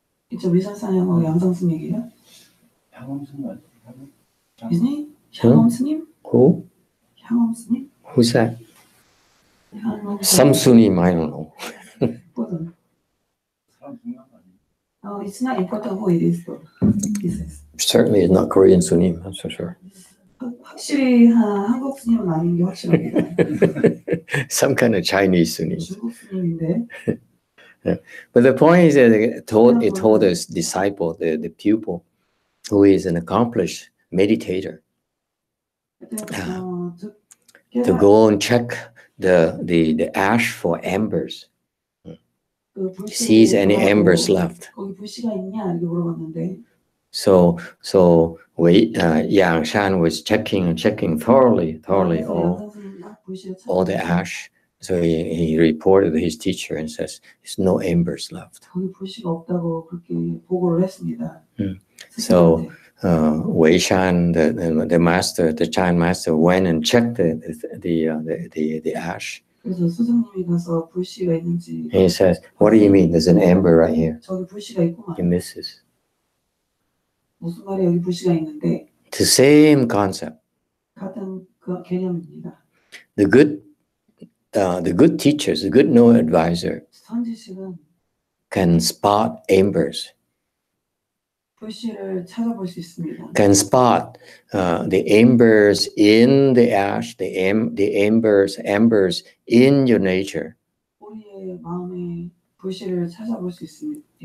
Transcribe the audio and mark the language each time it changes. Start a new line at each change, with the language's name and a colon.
Korean: 이제 위산 스님하고 양산 스님 얘기예요? 향엄 스님 이제 향엄 스님?
English: Who?
Korean: 향엄 스님?
English: Who's that?
Korean: 향엄
English: Some Sunim, I don't know.
Korean: 사람 중요한 거 아니에요?
English: It's not important who it is though. Certainly it's not Korean Sunim, that's for sure.
Korean: 확실히 한국 스님은 아닌 게 확실합니다.
English: Some kind of Chinese Sunim.
Korean: 중국 스님인데.
English: But the point is that it told his disciple, the pupil, who is an accomplished meditator, to go and check the ash for embers. Sees any embers left.
Korean: 거기 불씨가 있냐 이렇게 물어봤는데.
English: So Yang Shan was checking thoroughly all the ash. So he reported to his teacher and says, "There's no embers left."
Korean: 거기 불씨가 없다고 그렇게 보고를 했습니다.
English: So Wei Shan, the master, the Chan master, went and checked the ash.
Korean: 그래서 스승님이 가서 불씨가 있는지.
English: And he says, "What do you mean? There's an ember right here."
Korean: 저기 불씨가 있구만.
English: He misses.
Korean: 무슨 말이야? 여기 불씨가 있는데.
English: It's the same concept.
Korean: 같은 그 개념입니다.
English: The good teachers, the good knowing advisor,
Korean: 선지식은
English: can spot embers.
Korean: 불씨를 찾아볼 수 있습니다.
English: Can spot the embers in the ash, the embers in your nature.
Korean: 우리의 마음에 불씨를 찾아볼 수 있습니다.